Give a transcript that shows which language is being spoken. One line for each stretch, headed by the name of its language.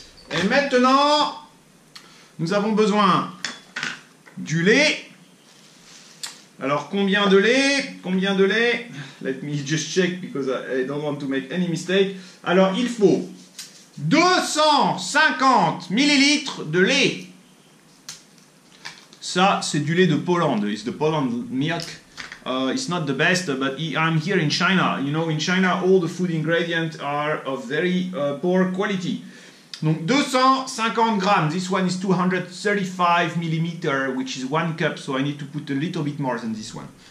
French: Et maintenant, nous avons besoin du lait. Alors, combien de lait? Combien de lait?
English: Let me just check because I don't want to make any mistake.
French: Alors, il faut 250 millilitres de lait. Ça, c'est du lait de Poland.
English: It's the Poland milk. It's not the best, but I'm here in China. You know, in China, all the food ingredients are of very poor quality.
French: Donc 250 grammes.
English: This one is 235 millimeter, which is 1 cup, so I need to put a little bit more than this one.